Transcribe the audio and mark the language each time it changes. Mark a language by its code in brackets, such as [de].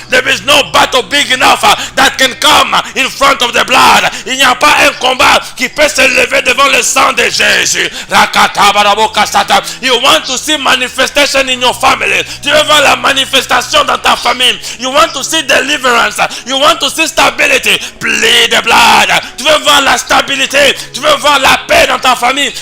[en] There is no battle big enough that can come in front of the blood. [fr] Il n'y a pas un combat qui peut se lever devant le sang de Jésus. Rakata Baraboka Sata. [en] You want to see manifestation in your family. [fr] Tu veux voir la manifestation dans ta famille. [en] You want to see deliverance. You want to see stability. Plead the blood. [fr] Tu veux voir la stabilité. Tu veux voir la paix dans ta famille.